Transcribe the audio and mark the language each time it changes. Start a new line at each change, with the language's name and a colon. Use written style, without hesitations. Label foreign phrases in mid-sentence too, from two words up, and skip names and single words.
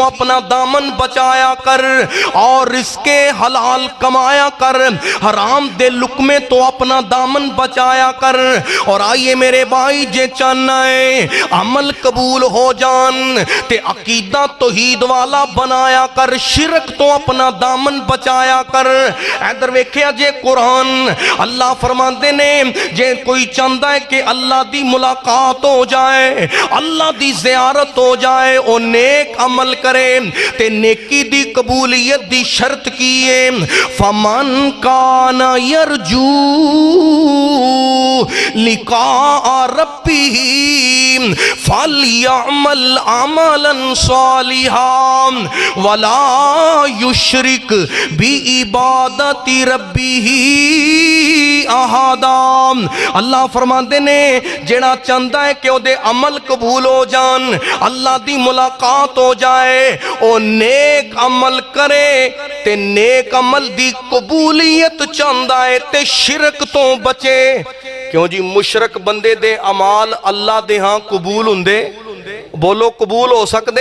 Punjabi: اپنا دامن بچایا کر اور رزق حلال کمایا کر حرام دے لقمے تو اپنا دامن بچایا کر اور آئیے میرے بھائی جے چاہنا ہے عمل قبول ہو جان تے عقیدہ توحید والا بنایا کر شرک تو اپنا دامن بچایا کر ادھر ویکھیا جے قرآن اللہ فرماندے نے جے کوئی چاہتا ہے کہ اللہ دی ملاقات ہو جائے اللہ دی زیارت ہو جائے او نیک عمل کرے تے نیکی دی قبولیت دی شرط کیے
Arabic: فمن کان یرجو لقاء ربہ فلیعمل عملا صالحا ولا یشرک بعبادت ربہ احدا
Punjabi: اللہ فرماندے نے جڑا چاہتا ہے کہ او دے عمل قبول ہو جان اللہ دی ملاقات ہو جائے او نیک عمل کرے تے نیک عمل دی قبولیت چاہتا ہے تے شرک تو بچے کیوں جی مشرک بندے دے عمال اللہ دے ہاں قبول ہوندے بولو قبول ہو سکتے؟